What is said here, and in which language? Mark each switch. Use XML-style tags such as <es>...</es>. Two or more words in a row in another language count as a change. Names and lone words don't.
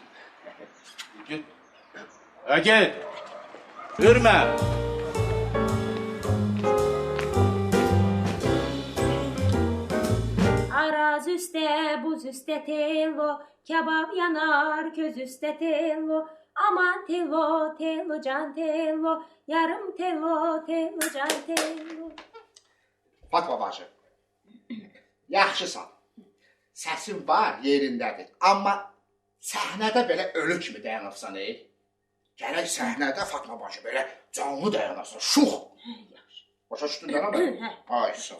<az>Get. Get. Hürmə. Araz üstə, buz üstə tello, kebab yanar, köz üstə tello. Aman tello, tello can tello, yarım tello, tello can tello. Fatma bacı, yaxşısan. Səsin var, yerindədir. Amma səhnədə belə ölü kimi dayanırsan, Gərək səhnədə Fatma bacı belə canlı dayanırsan, şux. Başa düşdün də nə? Ay,</az>